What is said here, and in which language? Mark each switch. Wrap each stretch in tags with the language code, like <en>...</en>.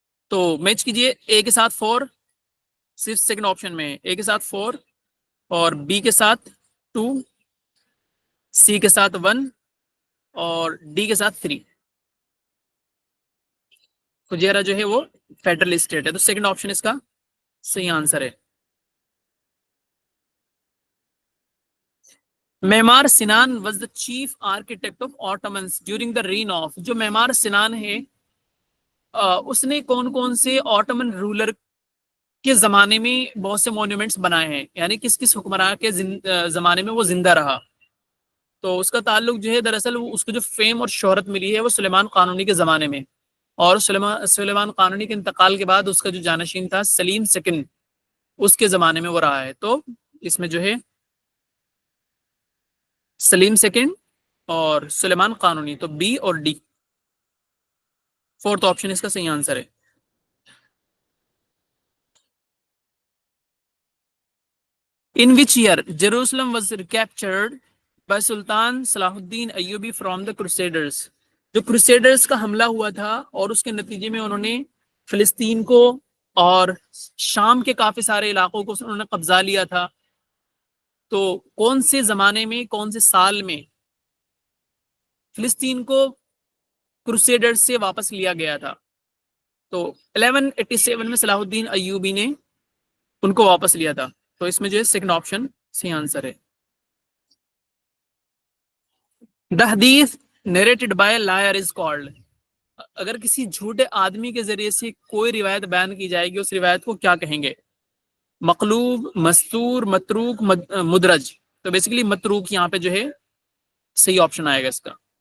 <ur>تو میچ کیجیے اے کے ساتھ 4, صرف سیکنڈ آپشن میں اے کے ساتھ 4 اور بی کے ساتھ 2, سی کے ساتھ 1 اور ڈی کے ساتھ 3. فجیرہ جو ہے وہ فیڈرل اسٹیٹ ہے, تو سیکنڈ آپشن اس کا صحیح آنسر ہے.</ur> <en>Mimar Sinan was the chief architect of Ottomans during the reign of.</en> <ur>جو معمار سنان ہے اس نے کون کون سے آٹومن رولر کے زمانے میں بہت سے مونومنٹس بنائے ہیں, یعنی کس کس حکمران کے زمانے میں وہ زندہ رہا. تو اس کا تعلق جو ہے دراصل اس کو جو فیم اور شہرت ملی ہے وہ سلیمان قانونی کے زمانے میں, اور سلیمان قانونی کے انتقال کے بعد اس کا جو جانشین تھا سلیم سیکنڈ, اس کے زمانے میں وہ رہا ہے. تو اس میں جو ہے سلیم سیکنڈ اور سلیمان قانونی, تو بی اور ڈی, فورتھ آپشن اس کا صحیح آنسر ہے.</ur> <en>In which year Jerusalem was recaptured by Sultan Salahuddin Ayyubi from the Crusaders.</en> <ur>جو Crusaders کا حملہ ہوا تھا اور اس کے نتیجے میں انہوں نے فلسطین کو اور شام کے کافی سارے علاقوں کو انہوں نے قبضہ لیا تھا, تو کون سے زمانے میں کون سے سال میں فلسطین کو کروسیڈرز سے واپس لیا گیا تھا؟ تو 1187 میں صلاح الدین ایوبی نے ان کو واپس لیا تھا. تو اس میں جو ہے سیکنڈ آپشن صحیح آنسر ہے.</ur> <en>The hadith narrated by liar is called.</en> <ur>اگر کسی جھوٹے آدمی کے ذریعے سے کوئی روایت بیان کی جائے گی اس روایت کو کیا کہیں گے؟ مقلوب, مستور, متروک, مدرج. تو بیسیکلی متروک یہاں پہ جو ہے صحیح آپشن آئے گا اس کا.</ur>